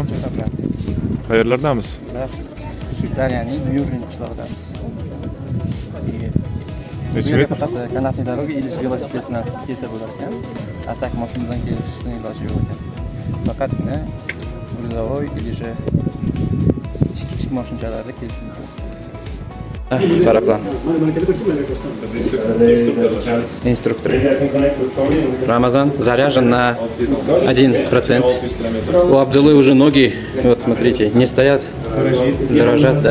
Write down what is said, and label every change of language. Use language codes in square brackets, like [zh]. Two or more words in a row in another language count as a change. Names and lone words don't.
[uz] Qayerlardamiz? Shveysariyaning Myurin qishlog'idamiz. Necha metr? Faqat kanatli doroga [ru] или же [uz] velosiped bilan kelsa bo'lar ekan. Atak mashina bilan kelishning iloji yo'q ekan. Faqatgina gruzovoy [ru] или же [uz] kichik mashinalarda kelish mumkin. Paraplan. [ru] Инструктор. Рамазан заряжен на 1%. У Абдулы уже ноги, вот смотрите, не стоят, дрожат, да.